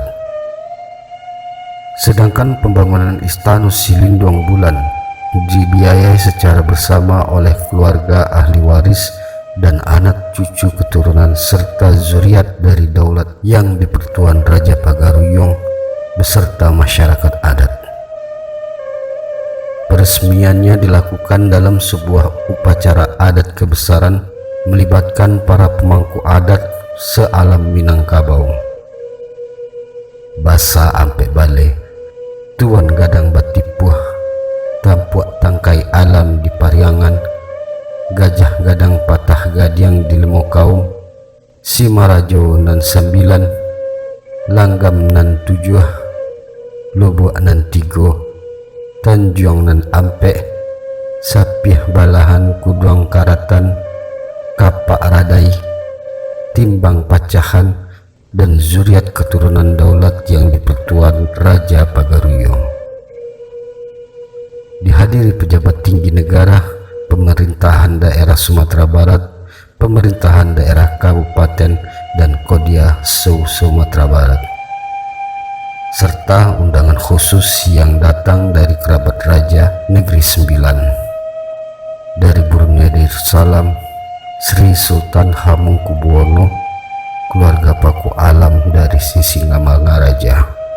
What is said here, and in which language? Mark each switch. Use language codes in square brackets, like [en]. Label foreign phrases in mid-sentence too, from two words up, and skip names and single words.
[id] Sedangkan pembangunan Istana Silindung Bulan dibiayai secara bersama oleh keluarga ahli waris dan anak cucu keturunan serta zuriat dari daulat yang dipertuan Raja Pagaruyong beserta masyarakat adat. Peresmiannya dilakukan dalam sebuah upacara adat kebesaran melibatkan para pemangku adat se-alam Minangkabau. [min] basa ampe bale, tuan gadang batipuah, tampuak tangkai alam di pariangan, gajah gadang patah gadiang di lemo kaum, si marajo nan 9, langgam nan 7, lobok nan 3, tanjuang nan ampe, sapih balahan kuduang karatan, kapak radai, timbang pacahan, [id] dan zuriat keturunan daulat yang dipertuan Raja Pagaruyung. Dihadiri pejabat tinggi negara, pemerintahan daerah Sumatera Barat, pemerintahan daerah Kabupaten dan Kodia Sumatera Barat, serta undangan khusus yang datang dari kerabat Raja Negeri Sembilan, dari Brunei Darussalam, Sri Sultan Hamengkubuwono, keluarga Paku Alam dari Sisingamangaraja.